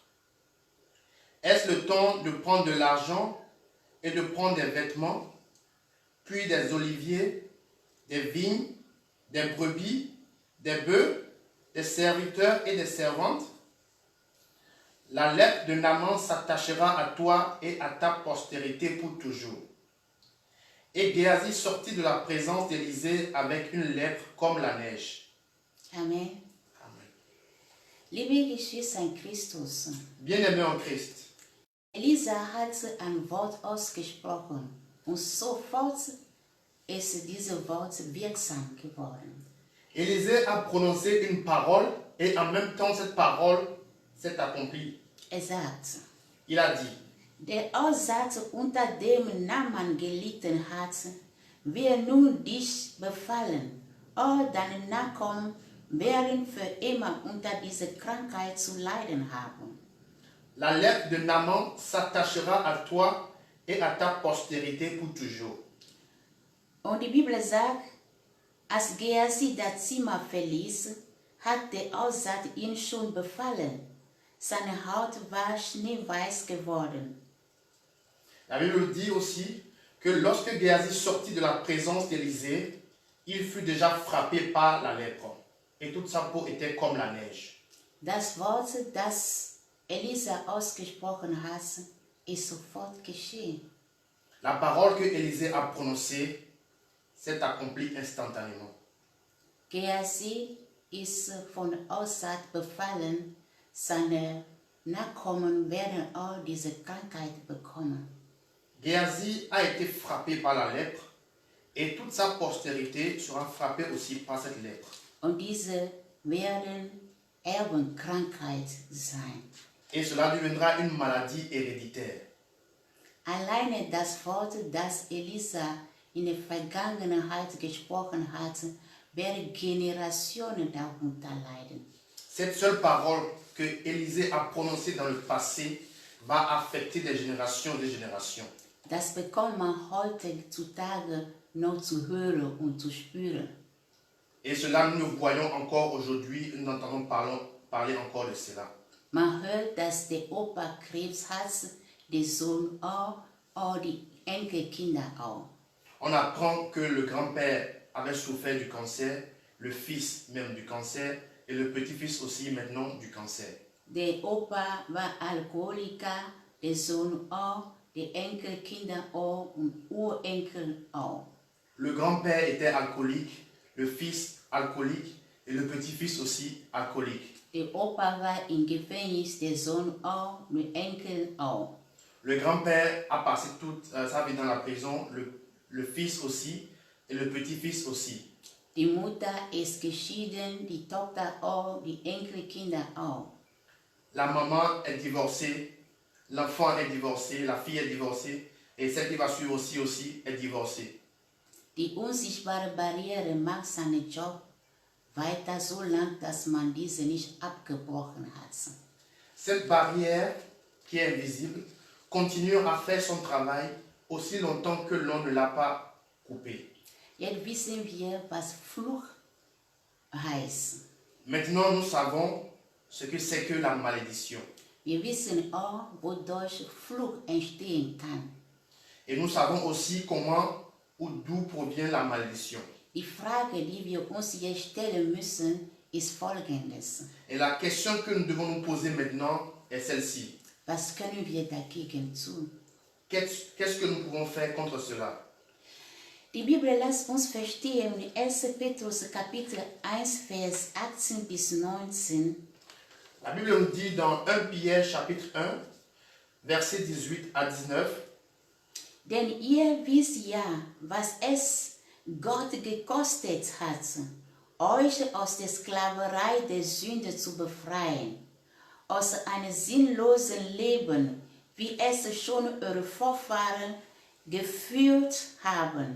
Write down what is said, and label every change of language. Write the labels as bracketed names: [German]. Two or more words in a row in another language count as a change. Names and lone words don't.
[French] Est-ce le temps de prendre de l'argent et de prendre des vêtements, puis des oliviers, des vignes, des brebis, des bœufs, des serviteurs et des servantes? La lèpre de Naaman s'attachera à toi et à ta postérité pour toujours. » Et Géhazi sortit de la présence d'Élisée avec une lèpre comme la neige. Amen. Amen. [German] Liebe Geschwister in Christus, [French] Bien-aimés en Christ, [German] Elisa hat ein Wort ausgesprochen und sofort ist dieses Wort wirksam geworden. [French] Élisée a prononcé une parole et en même temps cette parole s'est accomplie. Exact. Il a dit, [German] Der Aussatz, unter dem Naaman gelitten hat, wird nun dich befallen. All deine Nachkommen werden für immer unter dieser Krankheit zu leiden haben. [French] la lèpre de Naaman s'attachera à toi et à ta postérité pour toujours. [German] Und die Bibel sagt, als Gehazi das Zimmer verließ, hat der Aussatz ihn schon befallen. Seine Haut war schneeweiß geworden. [French] La Bible dit aussi que lorsque Géasi sortit de la présence d'Élisée, il fut déjà frappé par la lèpre et toute sa peau était comme la neige. [German] Das Wort, das Elisa ausgesprochen hat, ist sofort geschehen. [French] La parole que Élisée a prononcée s'est accomplie instantanément. [German] Gehazi ist von Aussatz befallen, seine Nachkommen werden all diese Krankheit bekommen. [French] Géasi a été frappé par la lèpre et toute sa postérité sera frappée aussi par cette lèpre. [German] Und diese werden Erbenkrankheit sein. [French] Et cela deviendra une maladie héréditaire. [German] Alleine das Wort, das Elisa in der Vergangenheit gesprochen hat, werden Generationen darunter leiden. [French] Cette seule parole que Élisée a prononcée dans le passé va affecter des générations. [German] Das bekommt man heutzutage noch zu hören und zu spüren. [French] Et cela, nous voyons encore aujourd'hui, nous entendons parler encore de cela. [German] Man hört, dass der Opa Krebs hat, der Sohn auch die Enkelkinder auch. [French] On apprend que le grand-père avait souffert du cancer, le fils même du cancer et le petit-fils aussi maintenant du cancer. [German] Der Opa war Alkoholiker, der Sohn auch, die Enkelkinder auch und Urenkel auch. [French] Le grand-père était alcoolique, le fils alcoolique et le petit-fils aussi alcoolique. [German] Der Opa war im Gefängnis, der Sohn auch, die Enkel auch. [French] Le grand-père a passé toute sa vie dans la prison, le fils aussi et le petit-fils aussi. [German] Die Mutter ist geschieden, die Tochter auch, die Enkelkinder auch. [French] La maman est divorcée, l'enfant est divorcé, la fille est divorcée et celle qui va suivre aussi est divorcée. [German] Die unsichtbare Barriere macht seinen Job weiter so lang, dass man diese nicht abgebrochen hat. [French] Cette barrière qui est invisible continue à faire son travail aussi longtemps que l'on ne l'a pas coupée. [German] Jetzt wissen wir, was Fluch heißt. [French] Maintenant, nous savons ce que c'est que la malédiction. [German] Wir wissen auch, wodurch Fluch entstehen kann. [French] Et nous savons aussi comment ou d'où provient la malédiction. [German] Die Frage, die wir uns jetzt stellen müssen, ist folgendes. [French] Et la question que nous devons nous poser maintenant est celle-ci. [German] Was können wir dagegen tun? [French] Qu'est-ce que nous pouvons faire contre cela? [German] Die Bibel lässt uns verstehen in 1. Petrus Kapitel 1, Vers 18 bis 19. [French] La Bible nous dit dans 1 Pierre chapitre 1, versets 18 à 19, [German] Denn ihr wisst ja, was es Gott gekostet hat, euch aus der Sklaverei der Sünde zu befreien, aus einem sinnlosen Leben, wie es schon eure Vorfahren geführt haben.